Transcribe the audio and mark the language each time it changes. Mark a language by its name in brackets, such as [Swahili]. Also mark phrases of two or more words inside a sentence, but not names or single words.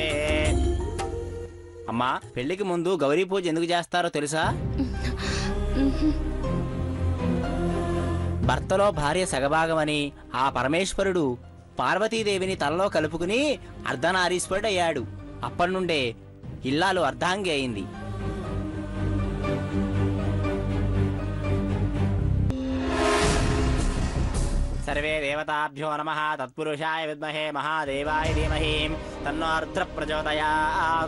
[Telugu] అమ్మా, పెళ్లికి ముందు గౌరీ పూజ ఎందుకు చేస్తారో తెలుసా? భర్తలో భార్య సగభాగమని ఆ పరమేశ్వరుడు పార్వతీదేవిని తనలో కలుపుకుని అర్ధనారీశ్వరుడయ్యాడు. అప్పటి నుండే ఇల్లాలు అర్ధాంగి అయింది. [Sanskrit] सर्वे देवताभ्यो नमः तत्पुरुषाय विद्महे महादेवाय धीमहि तन्नो रुद्र प्रचोदयात्.